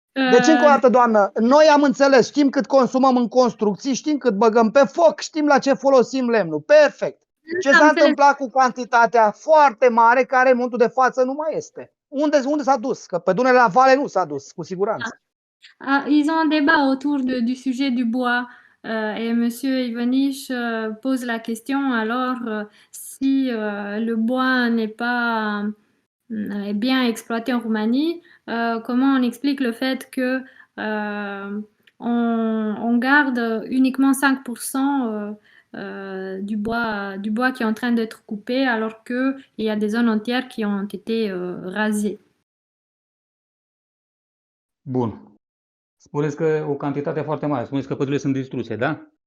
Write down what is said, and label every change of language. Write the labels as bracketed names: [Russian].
[Romanian] Deci, încă o dată, doamnă, noi am înțeles, știm cât consumăm în construcții, știm cât băgăm pe foc, știm la ce folosim lemnul. Perfect. Ce s-a întâmplat cu cantitatea foarte mare care în momentul de față nu mai este? Unde s-a dus? Că pe Dunăre la Vale nu s-a dus, cu siguranță. [French] Ils ont un débat autour du sujet du bois et Monsieur Ivăniș pose la question alors si le bois n'est pas bien exploité en Roumanie, comment on explique le fait que on garde uniquement 5% du bois qui est en train d'être coupé alors qu'il y a des zones entières qui ont été rasées. [Romanian] Bun. Spuneți că o cantitate foarte mare. Spuneți că pădurile sunt distruse, da?